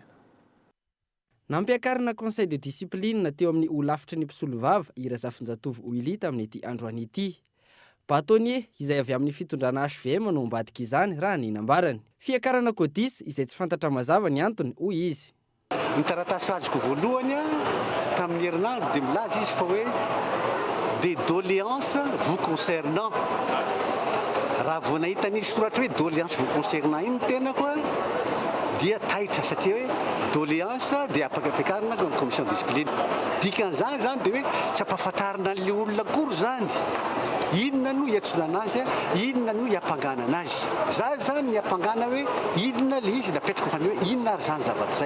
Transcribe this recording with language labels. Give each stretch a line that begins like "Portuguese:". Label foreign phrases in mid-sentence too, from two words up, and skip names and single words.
Malagasy: Nampiakarina
French: conseil de discipline
Malagasy: teo amin'ny olafitry ny mpisolo vava i Razafinjatovo Juillet amin'ity androany ity. Batonier izay avy amin'ny fitondrana HVM no mbadika izany raha ny nambarany. Fiakarana kodis izay tsy fantatra mazava ny antony hoy izy. Ny taratasy azoko voalohany tamin'ny herinandro dia milaza izy fa hoe
French: des doléances vous concernant.
Malagasy: Raha vao nahita ny soratra hoe
French: doléance vous concernant
Malagasy: iny tenako dia taitra satria hoe doléance dia afaka ampiakarina ny
French: commission de discipline.
Malagasy: Dikan'izany zany dia hoe tsy ampahafantarina an'ilay olona akory zany. Inona no hiantsona azy, inona no hiampangana anazy. Za zany hiampangana hoe inona le izy napetraka fa hoe inona ary zany zavatra zay.